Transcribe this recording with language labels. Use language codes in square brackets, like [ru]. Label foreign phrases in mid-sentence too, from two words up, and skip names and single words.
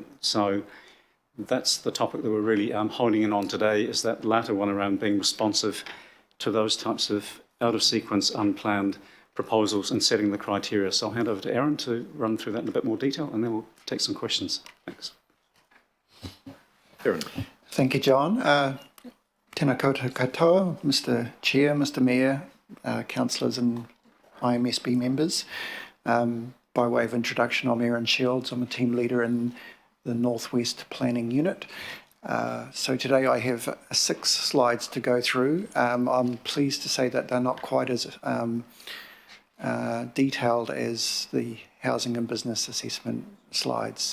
[en] So that's the topic that we're really honing in on today, is that latter one around being responsive to those types of out-of-sequence, unplanned proposals and setting the criteria. So I'll hand over to Erin to run through that in a bit more detail, and then we'll take some questions. Thanks. Erin. Thank you, John. [mi] Tēnā koutou katoa, [en] Mr. Chair, Mr. Mayor, councillors and IMSB members. By way of introduction, I'm Erin Shields. I'm a team leader in the Northwest Planning Unit. So today I have 6 slides to go through. I'm pleased to say that they're not quite as detailed as the housing and business assessment slides.